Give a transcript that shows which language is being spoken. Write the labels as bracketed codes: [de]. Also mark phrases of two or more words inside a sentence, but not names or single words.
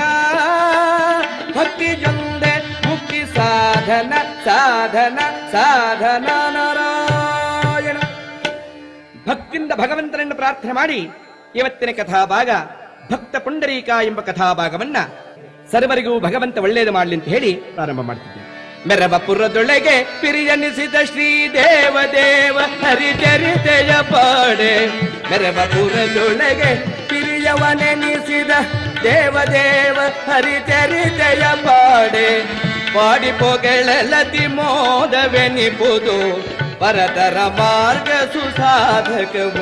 [kn] ಭಕ್ತಿಯೊಂದೇ ಮುಕ್ತಿ ಸಾಧನ ಸಾಧನ ಸಾಧನ ನಾರಾಯಣ. ಭಕ್ತಿಯಿಂದ ಭಗವಂತನನ್ನು ಪ್ರಾರ್ಥನೆ ಮಾಡಿ ಇವತ್ತಿನ ಕಥಾಭಾಗ ಭಕ್ತ ಪುಂಡರೀಕ ಎಂಬ ಕಥಾಭಾಗವನ್ನ ಸರ್ವರಿಗೂ ಭಗವಂತ ಒಳ್ಳೆಯದು ಮಾಡಲಿ ಅಂತ ಹೇಳಿ ಪ್ರಾರಂಭ ಮಾಡ್ತಿದ್ದೇನೆ. ಮೆರವಪುರದೊಳಗೆ ಪಿರಿಯನಿಸಿದ ಶ್ರೀ ದೇವ ಹರಿಚರಿತೆಯ ಪಾಡೆ, ಮೆರವಪುರದೊಳಗೆ ಪಿರಿಯವನೆನಿಸಿದ ದೇವ ಹರಿಚರಿತೆಯ ಪಾಡೆ. ಪಾಡಿ ಪೊಗಳಲತಿ ಮೋದವೆನಿಪುದು ಪರತರ ಮಾರ್ಗ ಸುಸಾಧಕವು.